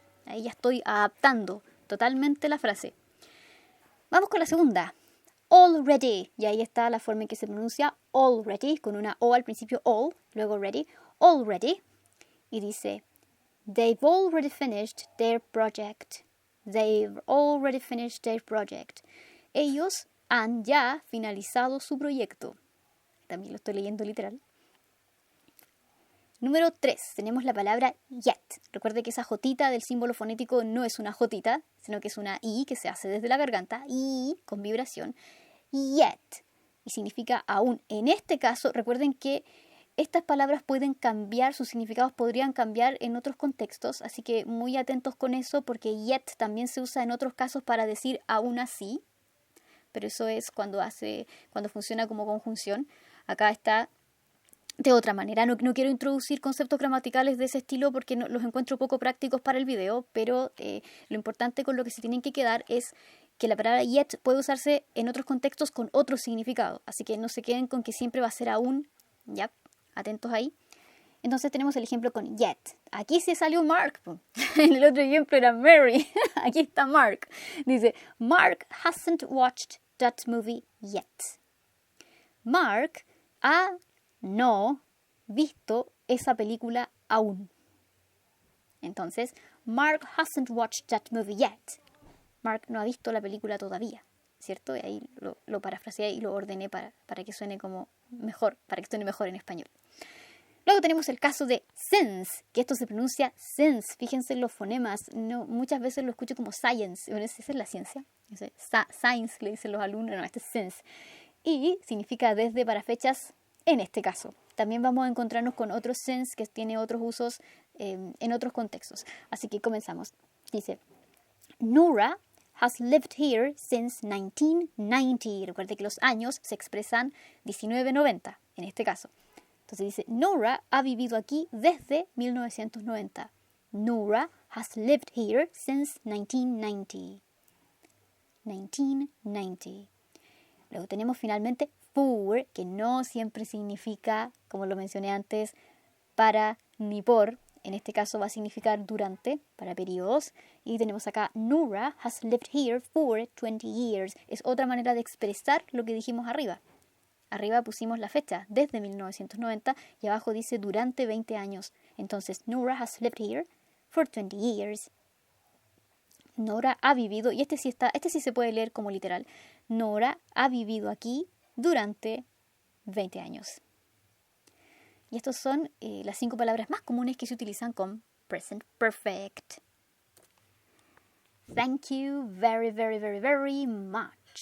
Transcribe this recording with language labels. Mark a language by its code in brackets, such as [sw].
[es] Ahí ya estoy adaptando totalmente la frase. Vamos con la segunda. Already. Y ahí está la forma en que se pronuncia already, con una O al principio, all, luego ready. [en] Already. [es] Y dice, [en] they've already finished their project. They've already finished their project. [es] Ellos han ya finalizado su proyecto. También lo estoy leyendo literal. Número 3, tenemos la palabra yet. Recuerde que esa jotita del símbolo fonético no es una jotita, sino que es una I que se hace desde la garganta, I con vibración. Yet. Y significa aún. En este caso, recuerden que estas palabras pueden cambiar, sus significados podrían cambiar en otros contextos, así que muy atentos con eso porque yet también se usa en otros casos para decir aún así, pero eso es cuando funciona como conjunción. Acá está de otra manera. No quiero introducir conceptos gramaticales de ese estilo porque los encuentro poco prácticos para el video, pero lo importante con lo que se tienen que quedar es que la palabra yet puede usarse en otros contextos con otro significado, así que no se queden con que siempre va a ser aún, ya, atentos ahí. Entonces tenemos el ejemplo con yet. Aquí sí salió Mark. En el otro ejemplo era Mary. Aquí está Mark. Dice, [en] Mark hasn't watched that movie yet. [es] Mark ha no visto esa película aún. Entonces, [en] Mark hasn't watched that movie yet. [es] Mark no ha visto la película todavía, ¿cierto? Y ahí lo parafraseé y lo ordené para que suene como mejor, para que suene mejor en español. Luego tenemos el caso de sense, que esto se pronuncia sense. Fíjense en los fonemas. No, muchas veces lo escucho como science. Bueno, esa es la ciencia. Science le dicen los alumnos. No, este es sense. Y significa desde para fechas en este caso. También vamos a encontrarnos con otro sense que tiene otros usos en otros contextos. Así que comenzamos. Dice, [en] Nora has lived here since 1990. [es] Recuerde que los años se expresan 1990 en este caso. Entonces dice, Nora ha vivido aquí desde 1990. [en] Nora has lived here since 1990. 1990. [es] Luego tenemos finalmente for, que no siempre significa, como lo mencioné antes, para ni por. En este caso va a significar durante, para periodos. Y tenemos acá, [en] Nora has lived here for 20 years. [es] Es otra manera de expresar lo que dijimos arriba. Arriba pusimos la fecha, desde 1990, y abajo dice durante 20 años. Entonces, [en] Nora has lived here for 20 years. [es] Nora ha vivido, y este sí se puede leer como literal. Nora ha vivido aquí durante 20 años. Y estas son las 5 palabras más comunes que se utilizan con present perfect. [en] Thank you very, very, very, very much.